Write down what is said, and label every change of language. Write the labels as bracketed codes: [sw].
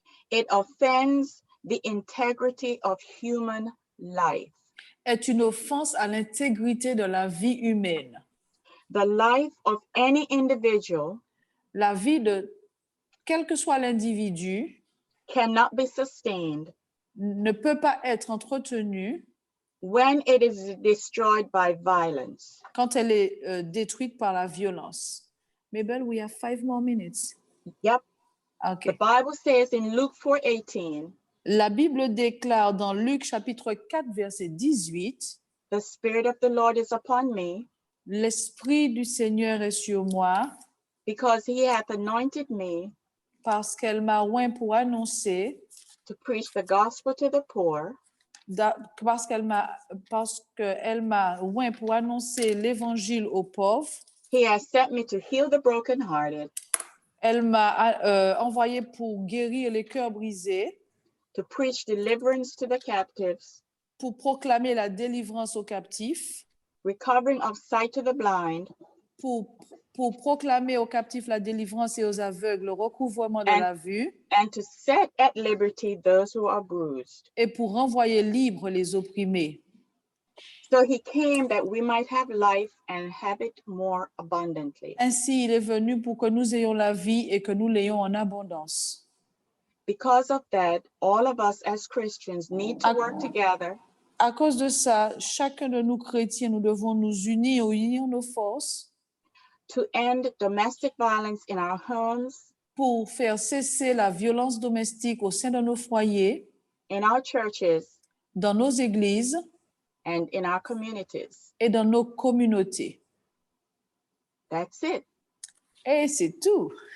[en] it offends the integrity of human life. [fr] Est une offense à l'intégrité de la vie humaine. [en] The life of any individual, [fr] la vie de quel que soit l'individu, [en] cannot be sustained, [fr] ne peut pas être entretenue [en] when it is destroyed by violence. [fr] Quand elle est détruite par la violence. [en] Mabel, we have 5 more minutes. Yep. Okay. The Bible says in Luke 4:18. [fr] La Bible déclare dans Luc chapitre 4 verset 18. [en] The Spirit of the Lord is upon me. [fr] L'Esprit du Seigneur est sur moi. [en] Because he hath anointed me. [fr] Parce qu'elle m'a oint pour annoncer. [en] To preach the gospel to the poor. [fr] Parce qu'elle m'a oint pour annoncer l'évangile aux pauvres. [en] He has sent me to heal the brokenhearted. [fr] Elle m'a envoyé pour guérir les cœurs brisés. [en] To preach deliverance to the captives. [fr] Pour proclamer la délivrance aux captifs. [en] Recovering of sight to the blind. [fr] Pour proclamer aux captifs la délivrance et aux aveugles le recouvrement de la vue. [en] And to set at liberty those who are bruised. [fr] Et pour renvoyer libres les opprimés. [en] So he came that we might have life and have it more abundantly. [fr] Ainsi, il est venu pour que nous ayons la vie et que nous l'ayons en abondance. [en] Because of that, all of us as Christians need to work together. [fr] À cause de ça, chacun de nous chrétiens, nous devons nous unir nos forces. [en] To end domestic violence in our homes. [fr] Pour faire cesser la violence domestique au sein de nos foyers. [en] In our churches. [fr] Dans nos églises. [en] And in our communities. [fr] Et dans nos communautés. [en] That's it. [fr] Et c'est tout.